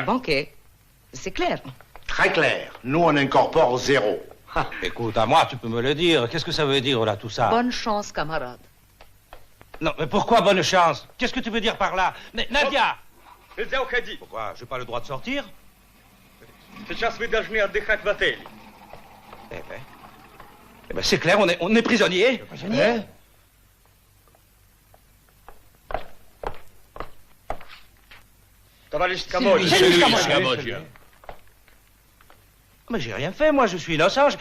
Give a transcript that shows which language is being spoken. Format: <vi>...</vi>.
<fr>le banquet. C'est clair. Très clair. Nous, on incorpore 0. Ah, écoute, à moi, tu peux me le dire. Qu'est-ce que ça veut dire, là, tout ça? Bonne chance, camarade. Non, mais pourquoi bonne chance? Qu'est-ce que tu veux dire par là? Mais, Nadia! Pourquoi? J'ai pas le droit de sortir?</fr> <ru>Сейчас вы должны отдыхать в отеле.</ru> <fr>Eh ben, c'est clair, on est prisonniers. Prisonniers?</fr> <ru>Товарищ Скамоджи.</ru> <fr>Mais j'ai rien fait, moi, je suis innocent.</fr>